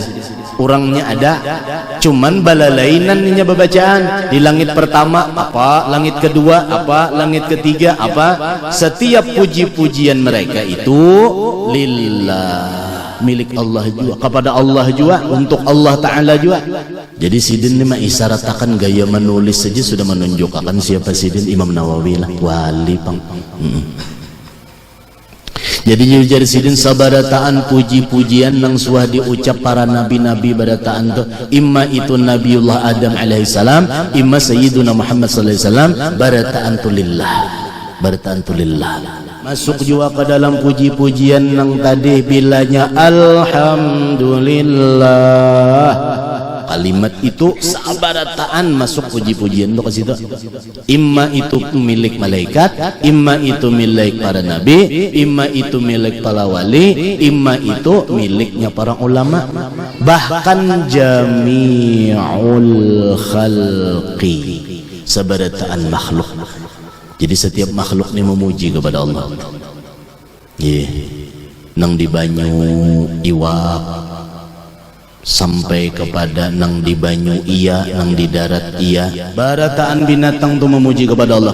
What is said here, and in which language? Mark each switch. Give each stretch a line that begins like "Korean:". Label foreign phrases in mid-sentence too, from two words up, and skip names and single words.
Indonesian: Orangnya ada, cuman balalainan nya bacaan. Di langit pertama apa, langit kedua apa, langit ketiga apa. Setiap puji-pujian mereka itu lillah, milik Allah juga, kepada Allah juga, untuk Allah Ta'ala juga. Jadi sidin ini mah isyaratkan gaya menulis saja sudah menunjukkan siapa sidin. Imam Nawawi lah wali pang.
Banjar: Jadi jadi sidin sabarataan puji-pujian nang suah diucap para nabi-nabi barataan tu,
Indonesian: imma itu Nabiullah Adam alaihissalam, imma Sayyiduna Muhammad
Arabic: sallallahu alaihi wasallam,
Banjar: barataan tu lillah, barataan tu lillah.
Indonesian: Masuk juga ke dalam puji-pujian nang tadi bilanya alhamdulillah. Kalimat itu sabarataan masuk puji-pujian itu ke situ. Imma itu milik malaikat, imma itu milik para nabi, imma itu milik para wali, imma itu miliknya para ulama, bahkan
Arabic: jami'ul khalqi,
Banjar: sabarataan makhluk.
Indonesian: Jadi setiap makhluk ini memuji kepada Allah.
Banjar: Nang di banyu iwak sampai kepada nang di banyu iya, nang di darat iya, barataan binatang itu memuji kepada Allah.